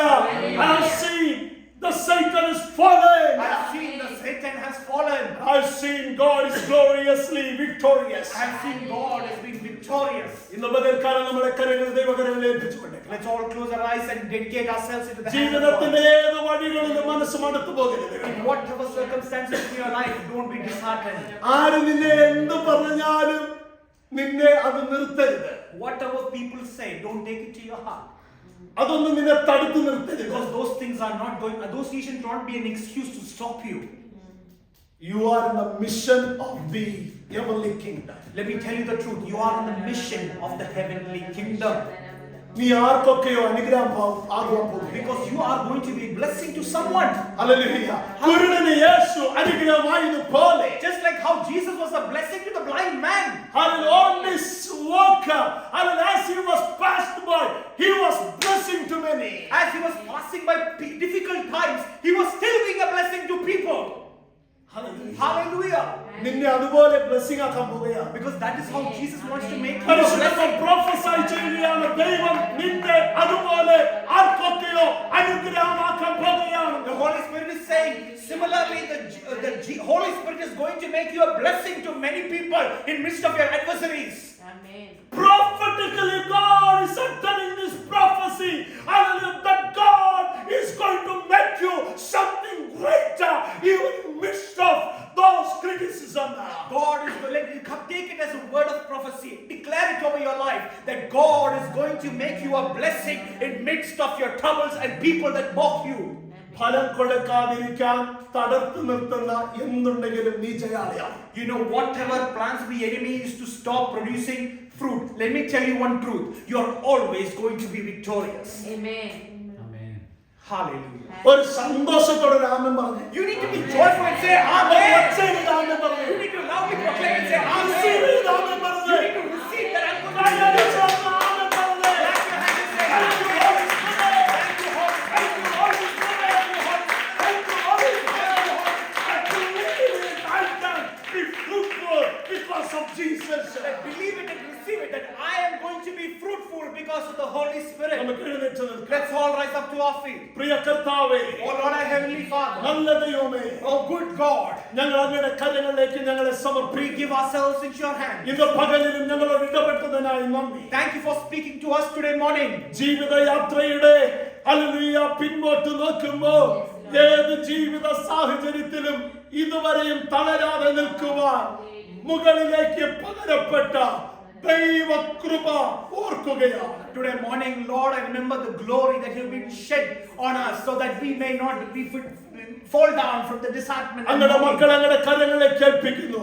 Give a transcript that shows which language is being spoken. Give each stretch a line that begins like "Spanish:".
English: I have seen the Satan is fallen. I have seen the Satan has fallen. I have seen God is gloriously victorious. I have seen God has been victorious.
Malayalam: ഇന്ന് പകൽക്കാലം നമ്മുടെ കരങ്ങൾ ദൈവകരങ്ങളിൽ ഏൽപ്പിച്ചുകൊണ്ട്
English: Let's all close our eyes and dedicate ourselves into the hands of
Malayalam: ജീവിതത്തിന്റെ
English: God.
Malayalam: ഏത് വഴികളിലും മനസ്സ് മടുത്തു പോകരുത്.
English: In whatever circumstances in your life, don't be disheartened.
Malayalam: ആര് നിന്നെ എന്ത് പറഞ്ഞാലും നിന്നെ അത് നിർത്തരുത്.
English: Whatever people say, don't take it to your heart.
Malayalam: അതൊന്നും നിന്നെ തടുത്തു നിർത്തരുത്.
English: Because those things are not going, those should not be an excuse to stop you. You are in the mission of the heavenly kingdom. Let me tell you the truth. You are in the mission of the heavenly kingdom.
Malayalam: നീ ആർക്കൊക്കെയോ അനുഗ്രഹം ആകുവാൻ പോകുന്നു.
English: Because you are going to be a blessing to someone.
Malayalam: Hallelujah. കുരുടന് Yeshu അനുഗ്രഹമായതുപോലെ
English: Just like how Jesus was a blessing to the blind man. on this walker, as he was passed by, he was blessing to many. As he was passing by difficult times, he was still being a blessing to people. Hallelujah.
Malayalam: നിന്നെ അതുപോലെ blessing ആക്കാൻ പോവുകയാണ്.
English: Because that is how Jesus wants to make you a
Malayalam: പരിശുദ്ധ
English: blessing.
Malayalam: പ്രൊഫസൈ ചെയ്യുകയാണ് ദൈവം നിന്നെ അതുപോലെ ആർക്കൊക്കെയോ അനുഗ്രഹമാക്കാൻ പോവുകയാണ്.
English: The Holy Spirit is saying, similarly, the Holy Spirit is going to make you a blessing to many people in midst of your adversaries. Amen. Prophetically, God is uttering this prophecy. Hallelujah, that God is going to make you something greater even in midst of those criticism. God is going to take it as a word of prophecy. Declare it over your life that God is going to make you a blessing in midst of your troubles and people that mock you.
Malayalam: ഫലം കൊടുക്കാതിരിക്കാൻ തടുത്തു നിർത്തുന്ന എന്തുണ്ടെങ്കിലും നീ ജയാളിയാണ്.
English: You know, whatever plans the enemy is to stop producing fruit, let me tell you one truth. You are always going to be victorious. Amen. Hallelujah.
Malayalam: ഒരു സന്തോഷത്തോടെ ആമേൻ പറഞ്ഞു.
English: You need to be joyful and say Amen.
Malayalam: ഒച്ചയിൽ ആമേൻ പറഞ്ഞു.
English: You need to loudly proclaim and say Amen. receive it,
Malayalam: ആമേൻ പറഞ്ഞു.
English: You need to receive that
Malayalam: amen
English: unconditional
Malayalam: പറഞ്ഞു.
English: clap your hands and say Thank you, Holy Spirit. Thank you, Holy Spirit. Thank you, Holy Spirit. Thank you, Holy Spirit. I believe it. I can be fruitful because of Jesus. I believe it and receive it that I am going to be fruitful because of the Holy Spirit.
Malayalam: നമുക്ക് എഴുന്നേറ്റ് നിൽക്കാം.
English: Let's all rise up to our feet.
Malayalam: പ്രിയ കർത്താവേ,
English: Oh Lord, our heavenly Father.
Malayalam: നല്ല ദൈവമേ,
English: Oh good God.
Malayalam: ഞങ്ങൾ അങ്ങയുടെ കരങ്ങളിലേക്ക് ഞങ്ങളെ സമർപ്പിക്കുന്നു.
English: We give ourselves into your hands.
Malayalam: ഇന്ന് പകലിലും ഞങ്ങളോട് ഇടപെട്ടതിനായി നന്ദി.
English: Thank you for speaking to us today morning.
Malayalam: ജീവിതയാത്രയുടെ hallelujah പിന്നോട്ട് നോക്കുമ്പോൾ ഏത് ജീവിത സാഹചര്യത്തിലും ഇതുവരെയും തളരാതെ നിൽക്കുവാൻ മുകളിലേക്ക് പകരപ്പെട്ട ദൈവകൃപ ഓർക്കുകയാണ്.
English: Today morning, Lord, I remember the glory that you have been shed on us so that we may not fall down from the disheartenment.
Malayalam: അങ്ങയുടെ മക്കൾ അങ്ങയുടെ കരങ്ങളിലേക്ക് ഏൽപ്പിക്കുന്നു.